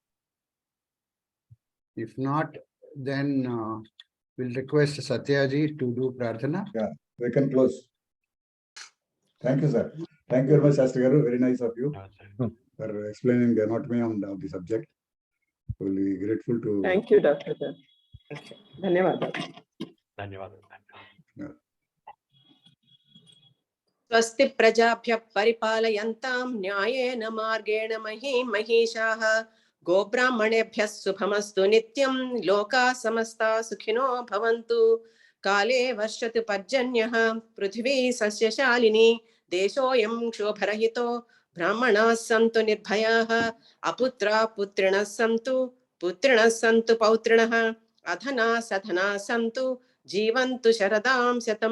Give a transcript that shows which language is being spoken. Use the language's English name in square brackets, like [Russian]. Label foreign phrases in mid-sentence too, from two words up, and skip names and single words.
[English] If not, then we'll request Satyaji to do Prarthana. Yeah, we can close. Thank you, sir. Thank you very much, Sastry garu. Very nice of you for explaining the anatomy of the subject. We'll be grateful to. Thank you, Dr. [Telugu] Sir. ధన్యవాదాలు. [Sanskrit] స్వస్తి ప్రజాభ్యః పరిపాలయంతాం న్యాయేన మార్గేణ మహీషాః గోబ్రాహ్మణేభ్యः శుభమస్తు నిత్యం లోకాః సమస్తాః సుఖినో భవంతు. కాలే వర్షతు పర్జన్యః పృథివీ సస్యశాలినీ దేశోऽयं క్షోభరహితో బ్రాహ్మణాः సంతు నిర్భయాః అపుత్రాः పుత్రిణः సంతు పౌత్రిణः అధనా సధనా సంతు జీవంతు శరదాం శతం.